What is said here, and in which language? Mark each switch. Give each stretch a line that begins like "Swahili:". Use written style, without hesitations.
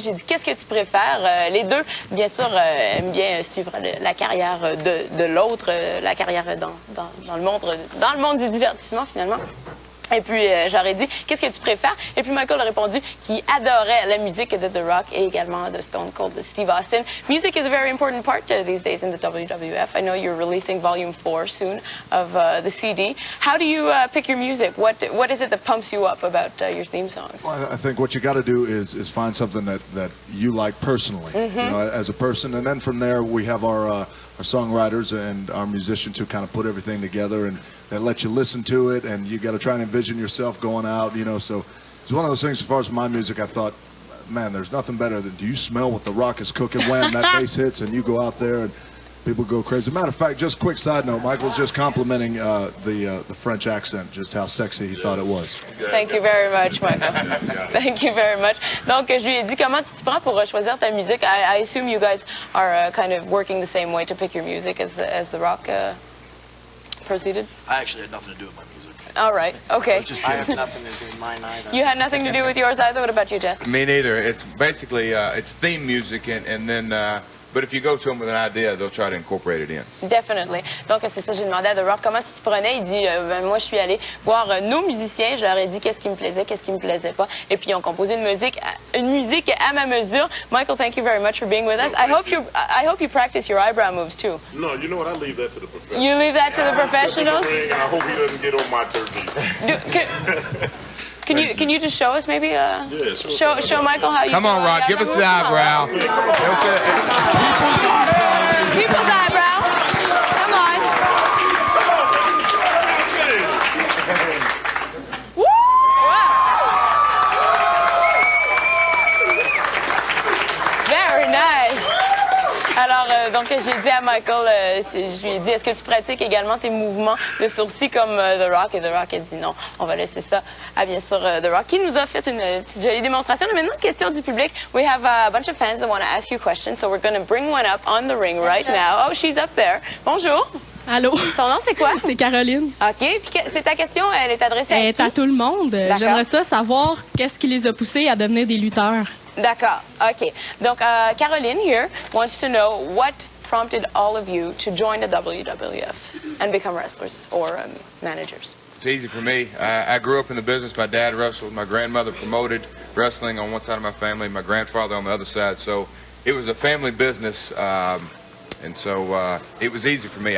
French: J'ai dit, qu'est-ce que tu préfères? Les deux, bien sûr, aiment bien suivre la carrière de l'autre, la carrière dans le monde du divertissement, finalement. Et puis, j'aurais dit, qu'est-ce que tu préfères? Et puis, Michael a répondu qu'il adorait la musique de The Rock et également de Stone Cold, de Steve Austin.
English: Music is a very important part these days in the WWF. I know you're releasing Volume 4 soon of the CD. How do you pick your music? What is it that pumps you up about your theme songs? Well, I think what you got to do is find something that you like personally, you know, as a person. And then from there, we have our songwriters and our musicians who kind of put everything together, and they let you listen to it, and you got to try and envision yourself going out, you know. So it's one of those things. As far as my music, I thought, man, there's nothing better than, do you smell what The Rock is cooking when that bass hits and you go out there, and people go crazy. Matter of fact, just quick side note, Michael's just complimenting the French accent, just how sexy he thought it was. Thank you very much, Michael. Thank you very much.
French: Donc, je lui ai dit comment tu te prends pour choisir ta musique.
English: I assume you guys are kind of working the same way to pick your music as The Rock proceeded? I actually had nothing to do with my music. All right, okay. I have nothing to do with mine either. You had nothing to do with yours either? What about you, Jeff? Me neither. It's basically it's theme music, and then but if you go to them with an idea, they'll try to incorporate it in. Definitely.
French: Donc, c'est ça, j'ai demandé à The Rock comment tu te prenais. Il dit, moi, je suis allé voir nos musiciens. Je leur ai dit qu'est-ce qui me plaisait, qu'est-ce qui me plaisait pas. Et puis, ils ont composé une musique à ma mesure.
English: Michael, thank you very much for being with us. I hope you practice your eyebrow moves, too. No, you know what? I leave that to the professionals. You leave that to the professionals? And I hope he doesn't get on my turkey. Can you just show us maybe? Yeah, show Michael how you. Come on, Rock, give us the eyebrow. People's eyebrow. Come on. Woo! Very nice.
French: Alors, donc, j'ai dit à Michael, je lui ai dit, est-ce que tu pratiques également tes mouvements de sourcils comme The Rock? Et The Rock a dit non, on va laisser ça à, bien sûr, The Rock, qui nous a fait une petite jolie démonstration. Et maintenant, question du public.
English: We have a bunch of fans that want to ask you questions, so we're going to bring one up on the ring right now. Oh, she's up there.
French: Bonjour. Allô? Ton nom, c'est quoi? C'est Caroline. OK. Puis c'est ta question, elle est adressée à qui? Elle est à tout le monde. D'accord. J'aimerais ça savoir qu'est-ce qui les a poussés à devenir des lutteurs. D'accord. OK. Donc,
English: Caroline here wants to know what prompted all of you to join the WWF and become wrestlers or managers. It's easy for me. I grew up in the business. My dad wrestled. My grandmother promoted wrestling on one side of my family. My grandfather on the other side. So it was a family business, and so it was easy for me.